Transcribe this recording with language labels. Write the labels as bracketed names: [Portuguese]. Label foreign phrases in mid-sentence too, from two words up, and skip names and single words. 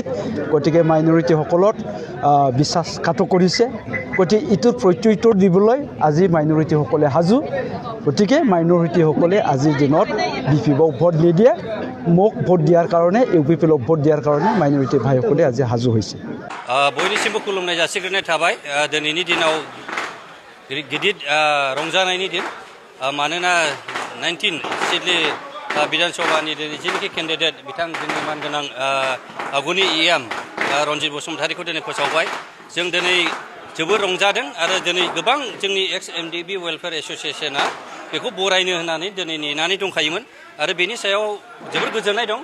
[Assamese] গতিকে মাইনৰিটিসকলত বিশ্বাসঘাত কৰিছে। গতিকে ইটোৰ প্ৰত্যুত্তৰ দিবলৈ আজি মাইনৰিটিসকলে সাজু। গতিকে মাইনৰিটিসকলে আজিৰ দিনত বিপিএফক ভোট নিদিয়ে, মোক ভোট দিয়াৰ কাৰণে, ইউপিপিএলক ভোট দিয়াৰ কাৰণে মাইনৰিটি ভাইসকলে আজি সাজু হৈছে। [Bodo] বয়निसिमबो खुलुमनाय जासिग्रोनाय थाबाय। दिनैनि दिनाव गिदिर रंजानायनि दिन, मानोना 19 सिडली विधानसभानि जेनोखि केन्डिडेट बिथां जोंनि मानगोनां आगुनि EM रन्जित बसुमतारीखौ दिनै फोसावबाय। जों दिनै जोबोर रंजादों आरो दिनै गोबां जोंनि XMDB वेलफेयार एस'सियेशना बेखौ बरायनो होननानै दिनै नेनानै दंखायोमोन आरो बेनि सायाव जोबोर गोजोननाय दं।